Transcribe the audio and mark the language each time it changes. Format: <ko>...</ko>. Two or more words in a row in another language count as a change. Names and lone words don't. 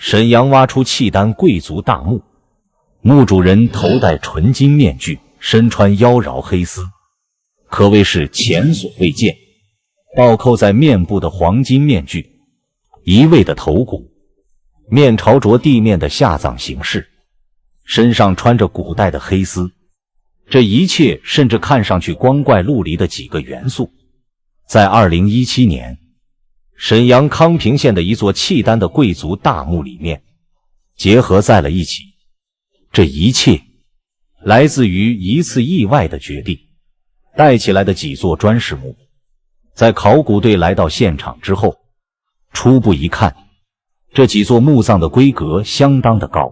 <zh>沈陽挖出契丹貴族大墓，墓主人頭戴純金面具，身穿妖嬈黑絲，可謂是前所未見。倒扣在面部的黃金面具，移位的头骨，面朝着地面的下葬形式，身上穿着古代的黑絲，這一切甚至看上去光怪陸離的幾個元素，在2017年沈陽康平縣的一座契丹的貴族大墓裡面結合在了一起。這一切來自於一次意外的決定。帶起來的幾座磚石墓，在考古隊來到現場之後，初步一看，這幾座墓葬的規格相當的高。</zh>